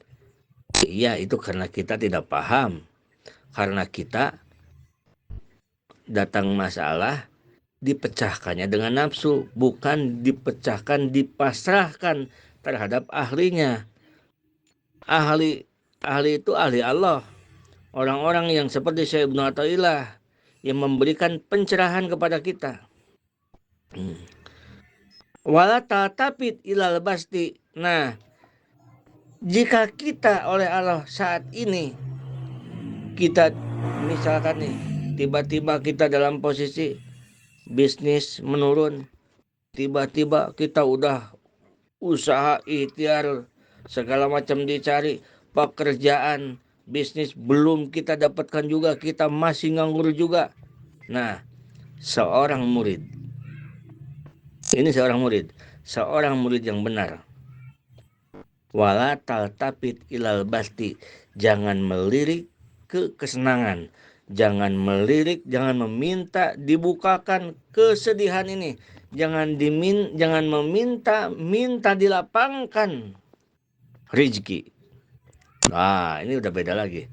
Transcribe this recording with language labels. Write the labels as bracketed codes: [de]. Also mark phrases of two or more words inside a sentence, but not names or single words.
[id] Iya, itu karena kita tidak paham. Karena kita datang masalah dipecahkannya dengan nafsu, bukan dipecahkan, dipasrahkan terhadap ahlinya. Ahli itu ahli Allah. Orang-orang yang seperti Syekh Ibnu Athaillah yang memberikan pencerahan kepada kita. [ar] ولا تلتفت إلى البسط. [id] Nah, jika kita oleh Allah saat ini, kita misalkan nih, tiba-tiba kita dalam posisi bisnis menurun, tiba-tiba kita udah usaha ikhtiar segala macam dicari, pekerjaan, bisnis belum kita dapatkan juga, kita masih nganggur juga. Nah, seorang murid yang benar, [ar] ولا تلتفت إلى البسط, [id] jangan melirik ke kesenangan, jangan meminta dibukakan kesedihan ini, jangan meminta dilapangkan rezeki. Nah, ini udah beda lagi.